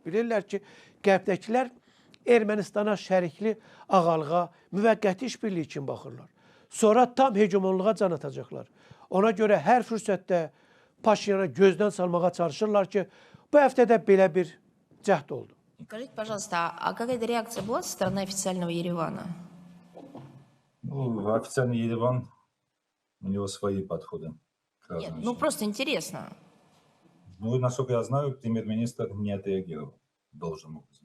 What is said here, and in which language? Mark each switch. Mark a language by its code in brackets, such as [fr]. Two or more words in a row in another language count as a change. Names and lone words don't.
[az] Bilirlər ki, Qərbdəkilər Ermənistana şərikli ağalığa, müvəqqəti işbirliyi üçün baxırlar. Sonra tam hegemonluğa can atacaqlar. Ona görə hər fürsətdə Paşinyana gözdən salmağa çalışırlar ki, bu həftədə belə bir cəhd oldu. [ru] Скажите, пожалуйста, а какая-то реакция была со стороны официального Еревана? Ну, официальный Ереван, у него свои подходы к Нет, разным ну вещам. просто интересно. Ну, и, насколько я знаю, премьер-министр не отреагировал должным образом.